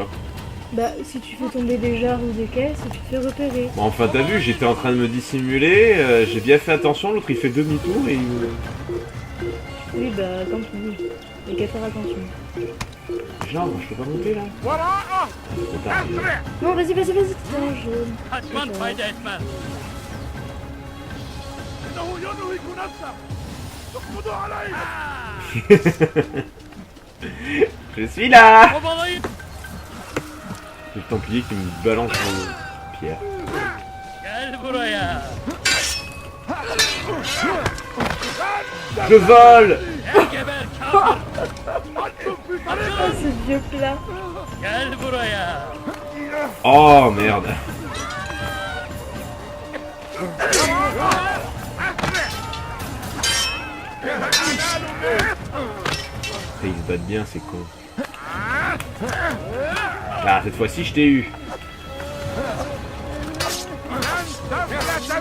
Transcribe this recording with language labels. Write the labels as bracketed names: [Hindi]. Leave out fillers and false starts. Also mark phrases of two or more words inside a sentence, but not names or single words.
[French] Bah, si tu fais tomber des jarres ou des caisses, tu te fais repérer. Bon, enfin, t'as vu, j'étais en train de me dissimuler, j'ai bien fait attention, l'autre il fait demi-tour et il me... Oui, bah, tant pis. Il n'y a qu'à faire attention. Genre, je peux pas monter là? Trop tard. Non, vas-y, vas-y, vas-y. Putain, je... [Turkish] Kaçman fayda etmez. [French] Je suis là! [Turkish] Kovalayın. [French] C'est le Templier qui me balance en pierre. [Turkish] Gel buraya. [French] Je vole! [Turkish] Gel geber kafir. [French] Ah, ce vieux plat. [Turkish] Gel buraya. [French] Oh merde! Ils se battent bien, c'est con. Ah, cette fois-ci, je t'ai eu.